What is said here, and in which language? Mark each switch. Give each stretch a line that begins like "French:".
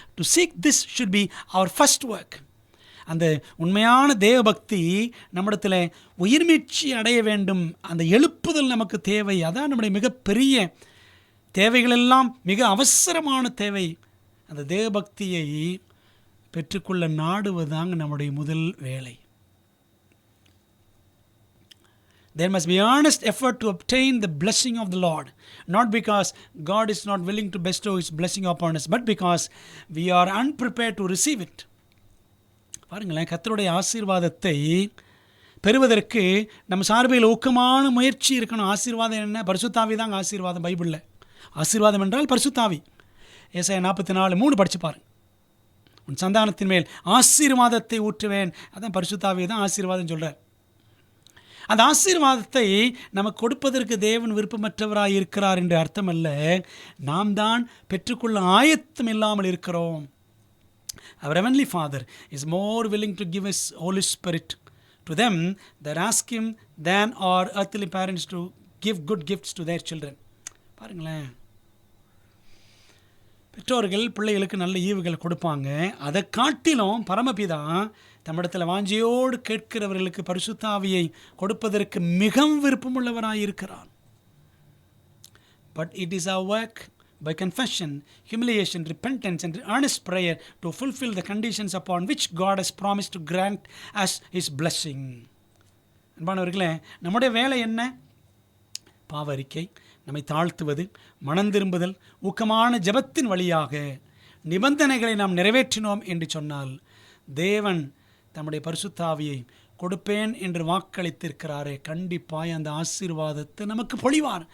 English: To seek this should be our first work.
Tamil: அந்த உண்மையான தேவபக்தி நம்மிடத்தில் உயிர்மீட்சி அடைய வேண்டும், அந்த எழுப்புதல் நமக்கு தேவை. அதான் நம்முடைய மிகப்பெரிய தேவைகளெல்லாம் மிக அவசரமான தேவை. அந்த தேவபக்தியை பெற்றுக்கொள்ள நாடுவதுதாங்க நம்முடைய முதல் வேலை.
English: There must be earnest effort to obtain the blessing of the Lord, not because God is not willing to bestow His blessing upon us, but because we are unprepared to receive it.
Tamil: பாருங்களேன், கர்த்தருடைய ஆசீர்வாதத்தை பெறுவதற்கு நம்ம சார்பில் ஊக்கமான முயற்சி இருக்கணும். ஆசீர்வாதம் என்ன? பரிசுத்தாவி தாங்க ஆசீர்வாதம். பைபிளில் ஆசீர்வாதம் என்றால் பரிசுத்தாவி. ஏசாயா 44:3 படித்து பாருங்க. உன் சந்தானத்தின் மேல் ஆசீர்வாதத்தை ஊற்றுவேன். அதான் பரிசுத்தாவி தான் ஆசீர்வாதம் சொல்கிறார். அந்த ஆசீர்வாதத்தை நமக்கு கொடுப்பதற்கு தேவன் விருப்பமற்றவராக இருக்கிறார் என்று அர்த்தம் அல்ல, நாம் தான் பெற்றுக்கொள்ள ஆயத்தம் இல்லாமல் இருக்கிறோம்.
English: Our Heavenly Father is more willing to give His Holy Spirit to them that ask Him than our earthly parents to give good gifts to their children.
Tamil: பாருங்களேன், பெற்றோர்கள் பிள்ளைகளுக்கு நல்ல ஈவுகள் கொடுப்பாங்க. அதை காட்டிலும் பரமபிதா தம்மிடத்தில் வாஞ்சியோடு கேட்கிறவர்களுக்கு பரிசுத்தாவியை கொடுப்பதற்கு மிகவும் விருப்பமுள்ளவராக இருக்கிறார்.
English: But it is our work by confession, humiliation, repentance and earnest prayer to fulfill the conditions upon which God has promised to grant us His blessing.
Tamil: அன்பானவர்களே, நம்முடைய வேலை என்ன? பாவரிக்கை, நம்மை தாழ்த்துவது, மனம் திரும்புதல், ஊக்கமான ஜெபத்தின் வழியாக நிபந்தனைகளை நாம் நிறைவேற்றினோம் என்று சொன்னால் தேவன் தம்முடைய பரிசுத்தாவியை கொடுப்பேன் என்று வாக்களித்திருக்கிறாரே, கண்டிப்பாய் அந்த ஆசீர்வாதத்தை நமக்கு பொழிவார்.